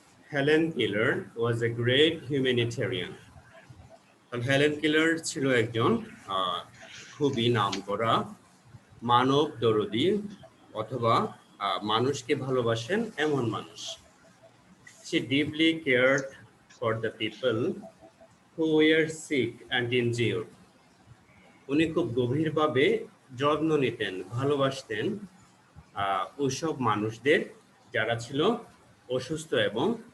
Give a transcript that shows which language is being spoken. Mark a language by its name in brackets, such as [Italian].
[English] Helen Keller was a great humanitarian. [Bangla] Helen Keller ছিল একজন খুবই নামকরা মানব দরদী অথবা মানুষকে ভালোবাসেন এমন মানুষ। [English] She deeply cared for the people who were sick and injured. [Bangla] উনি খুব গভীরভাবে যত্ন নিতেন, ভালোবাসতেন ওইসব মানুষদের যারা ছিল অসুস্থ এবং